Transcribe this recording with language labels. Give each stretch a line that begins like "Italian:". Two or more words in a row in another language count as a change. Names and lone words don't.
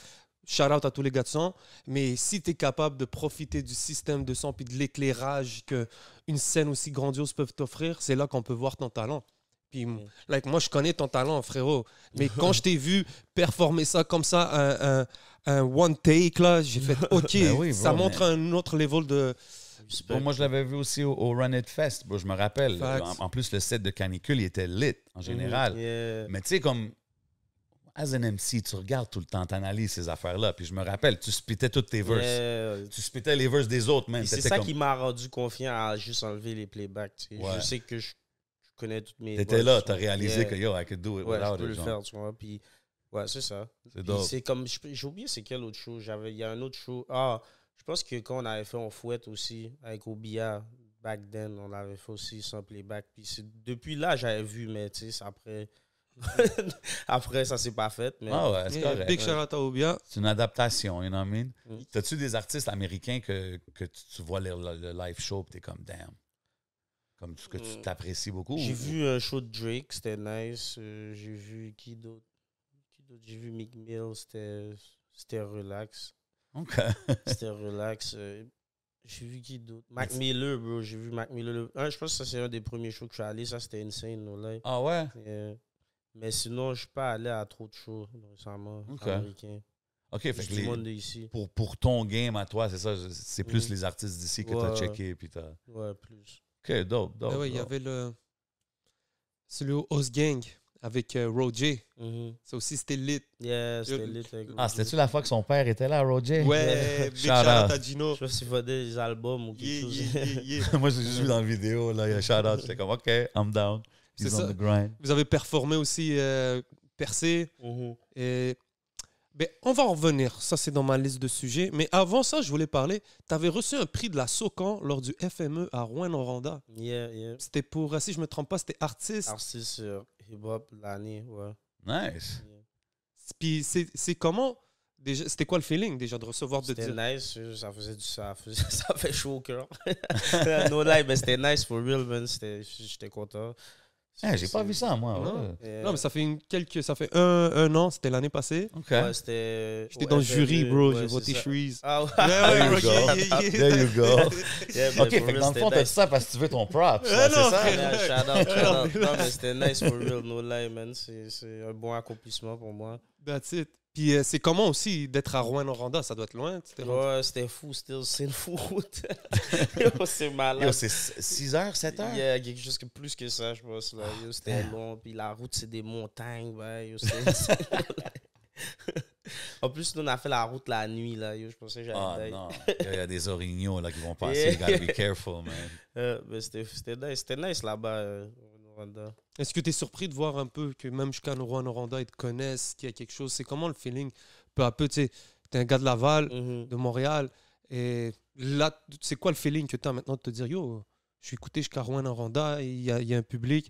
French: Shout-out à tous les gars de son. Mais si tu es capable de profiter du système de son puis de l'éclairage qu'une scène aussi grandiose peut t'offrir, c'est là qu'on peut voir ton talent. Puis, like, moi, je connais ton talent, frérot. Mais quand je t'ai vu performer ça comme ça, un
English: one take,
French: là, j'ai fait OK, Ben oui, ça bro, montre un autre level de. Bon, moi, je l'avais vu aussi au Run It Fest, bro, je me rappelle. Facts. En plus, le set de Canicule, il était lit, en général. Yeah. Mais tu sais, comme,
English: as an MC,
French: tu regardes tout le temps, tu analyses ces affaires-là. Puis je me rappelle, tu spittais toutes tes verses. Yeah. Tu spittais les verses des autres, man. Et c'est T'étais ça comme- qui m'a rendu confiant à juste enlever les playbacks. Tu sais. Ouais. Je sais que je connais toutes mes. T'étais voix, là, tu t'as vois. réalisé Yeah.
English: que yo, I could do it
French: Ouais, je
English: without
French: peux
English: it,
French: le genre. faire, tu vois. Puis, ouais, c'est ça. C'est Puis dope. c'est comme. J'ai oublié c'est quel autre show. Il y a un autre show. Ah, je pense que quand on avait fait On Fouette aussi, avec Obia,
English: back then,
French: on l'avait fait aussi sans playback. Puis depuis là, j'avais vu, mais tu sais, c'est après. Après, ça s'est pas fait. Mais... Ah ouais, c'est Yeah, correct.
English: big shout-out
French: à Obia. C'est une adaptation,
English: you know what I mean?
French: Mm. T'as-tu des artistes américains que tu vois le live show et t'es comme, damn. Comme que tu t'apprécies beaucoup? J'ai ou- vu un show de Drake, c'était nice. J'ai vu qui d'autre? J'ai vu Meek Mill, c'était relax. OK. C'était relax. J'ai vu qui d'autre? Mac Miller, bro. J'ai vu Mac Miller. Je pense que ça, c'est un des premiers shows que je suis allé. Ça, c'était insane,
English: no lie.
French: Ah ouais? Mais sinon, je suis pas allé à trop de shows récemment, Ok. américains. OK, fait Juste que du monde de ici. pour ton game à toi, c'est ça, c'est plus les artistes d'ici que t'as Ouais. checké puis t'as... Ouais, plus. OK, dope. Ah ouais, il y avait c'est le Host Gang avec Roger. Ça aussi, c'était lit. Yeah, c'était lit. avec Ah, Roger. c'était-tu la fois que son père était là, Roger? Ouais,
English: big Shout shout-out out.
French: à Gino. Je sais pas s'il vendait des albums ou quelque
English: Yeah,
French: chose.
English: yeah, yeah, yeah.
French: Moi, j'ai juste vu dans la vidéo, là, il y a shout-out, j'étais comme,
English: OK, I'm down. He's
French: C'est
English: on
French: ça.
English: the grind.
French: Vous avez performé aussi Percé. Mhm. Et Ben, on va en revenir. Ça, c'est dans ma liste de sujets. Mais avant ça, je voulais parler. Tu avais reçu un prix de la SOCAN lors du FME à Rouyn-Noranda. Yeah. C'était pour, si je me trompe pas, c'était artiste. Artiste hip-hop l'année, ouais. Nice. Yeah. Puis c'est comment déjà, c'était quoi le feeling déjà de recevoir de C'était dire nice, ça fait chaud au cœur.
English: No lie,
French: mais c'était nice
English: for real, man.
French: J'étais content. J'ai pas vu ça, moi. Non. Ouais. Non, mais ça fait un an, c'était l'année passée. OK. Ouais, c'était. J'étais dans le jury, bro, j'ai ouais, voté c'est ça. Shreeze. Ah ouais.
English: There you go. There you go.
French: Yeah, mais OK, fait
English: for
French: que
English: real,
French: dans le c'était fond, t'as nice. dit ça parce que tu veux ton props. Ah, c'est non, ça? frère.
English: Yeah, shout out.
French: Non, mais c'était nice
English: for real, no lie, man.
French: C'est un bon accomplissement pour moi.
English: That's it.
French: Puis c'est comment aussi d'être à Rouyn-Noranda? Ça doit être loin. Ouais, c'était fou, c'est une fou route. Yo, c'est malade. Yo, c'est 6 heures, 7 heures? Il y a quelque chose que plus que ça, je pense. Là. Yo, c'était long, puis la route, c'est des montagnes. Ouais, yo, en plus, nous, on a fait la route la nuit. Là, yo, je pensais que j'allais Non, il y a des orignaux là, qui vont passer.
English: You gotta be careful, man.
French: mais c'était nice là-bas, au Rwanda. Est-ce que tu es surpris de voir un peu que même jusqu'à Rouyn-Noranda, ils te connaissent, qu'il y a quelque chose? C'est comment le feeling? Peu à peu, tu sais, t'es un gars de Laval, de Montréal, et là, c'est quoi le feeling que tu as maintenant de te dire, yo, je suis écouté jusqu'à Rouyn-Noranda, il y a un public.